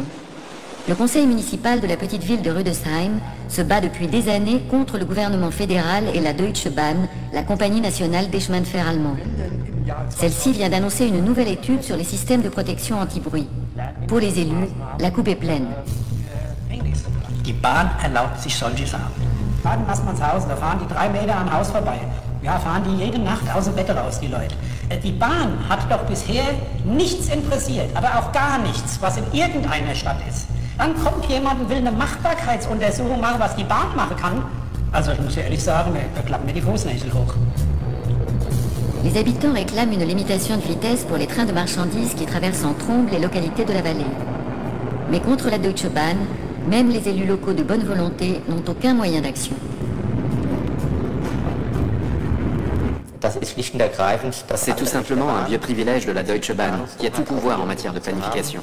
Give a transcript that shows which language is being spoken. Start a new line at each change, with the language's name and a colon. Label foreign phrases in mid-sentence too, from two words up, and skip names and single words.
French: Le conseil municipal de la petite ville de Rüdesheim se bat depuis des années contre le gouvernement fédéral et la Deutsche Bahn, la compagnie nationale des chemins de fer allemands. Celle-ci vient d'annoncer une nouvelle étude sur les systèmes de protection anti-bruit. Pour les élus, la coupe est pleine.
German: Die Bahn erlaubt sich solche Sachen. Fahren Assmannshausen, da fahren die 3 Meter am Haus vorbei. Ja, fahren die jede Nacht aus dem Bett raus, die Leute. Die Bahn hat doch bisher nichts interessiert, aber auch gar nichts, was in irgendeiner Stadt ist. Dann kommt jemand und will eine Machbarkeitsuntersuchung machen, was die Bahn machen kann. Also ich muss ja ehrlich sagen, da klappen mir die Fußnägel hoch.
French: Les habitants réclament une limitation de vitesse pour les trains de marchandises qui traversent en trombe les localités de la vallée. Mais contre la Deutsche Bahn, même les élus locaux de bonne volonté n'ont aucun moyen d'action. C'est tout simplement un vieux privilège de la Deutsche Bahn, qui a tout pouvoir en matière de planification.